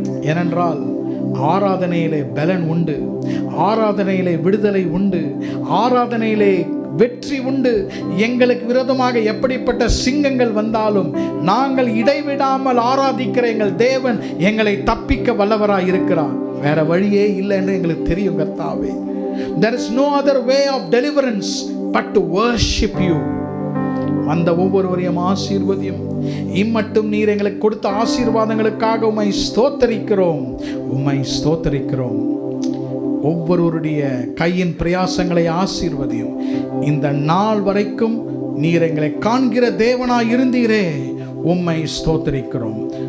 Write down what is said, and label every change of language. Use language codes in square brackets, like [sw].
[ta] ஏனென்றால் ஆராதனையிலே பலன் உண்டு, ஆராதனையிலே விடுதலை உண்டு, ஆராதனையிலே வெற்றி உண்டு. எங்களுக்கு விரோதமாக எப்படிப்பட்ட சிங்கங்கள் வந்தாலும் நாங்கள் இடைவிடாமல் ஆராதிக்கிற எங்கள் தேவன் எங்களை தப்பிக்க வல்லவராய் இருக்கிறார். வேற வழியே இல்லை என்று எங்களுக்கு தெரியும் கர்த்தாவே. [en] There is no other way of deliverance but to worship you. [ta] அந்த ஒவ்வொருவரையும் ஆசீர்வதியும். இம்மட்டும் நீர் எங்களுக்கு கொடுத்த ஆசீர்வாதங்களுக்காக உம்மை ஸ்தோத்தரிக்கிறோம், உம்மை ஸ்தோத்தரிக்கிறோம். ஒவ்வொருவருடைய கையின் பிரயாசங்களை ஆசீர்வதியும். இந்த நாள் வரைக்கும் நீர் எங்களை காண்கிற தேவனாய் இருந்தீரே, உம்மை ஸ்தோத்தரிக்கிறோம்.